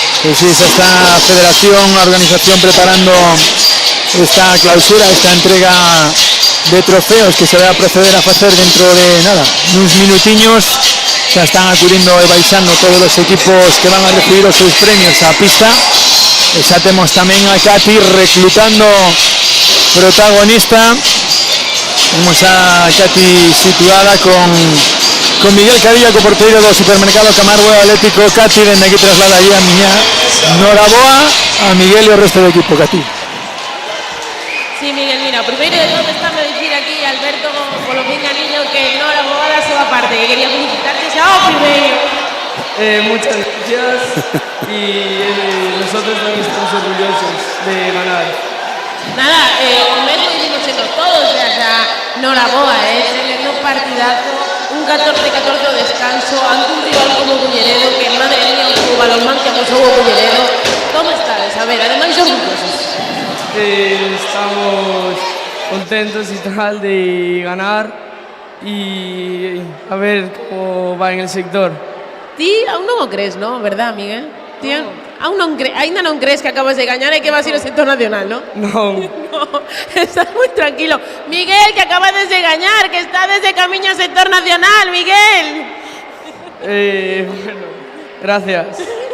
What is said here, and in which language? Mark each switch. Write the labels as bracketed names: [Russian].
[Galician] Sí, xa está a Federación, a organización preparando esta clausura, esta entrega trofeos que se vai a proceder a facer dentro de nada, uns minutiños. Xa están acudindo e baixando todos os equipos que van a recibir os seus premios á pista. E xa temos tamén a Katy reclutando protagonista. Temos a Katy situada con Miguel Cadilla, co porteiro do supermercado Camargo Atlético. Katy, dende aquí traslada aí a miña noraboa a Miguel e o resto do equipo. Katy. Sí, Miguel, mira, primeiro de todo está a dicir aquí Alberto polo pinganiño que noraboa da súa parte, que quería felicitarte xa ao primeiro. [Spanish] Muchas gracias y nosotros también estamos orgullosos de ganar. [Galician] Nada, o mesmo dicimos todos, o sea, noraboa, tremendo partidazo, un 14-14 o descanso, ante un rival como Culleredo, [Spanish] que madre mía, [Galician] o balonmán que amosou o Culleredo. Como estades? A ver, ademais orgullosos. [Spanish] Estamos contentos y tal de ganar y a ver cómo va en el sector. [Galician] Ti aún non o crees, ¿no? ¿Verdad, Miguel? Ti aún non ainda non crees que acabas de gañar e que vas a ir ao sector nacional, ¿no? No. No, estás moi tranquilo. Miguel, que acabas de gañar, que está desde camiño ao sector nacional, Miguel. [Spanish] Bueno, gracias.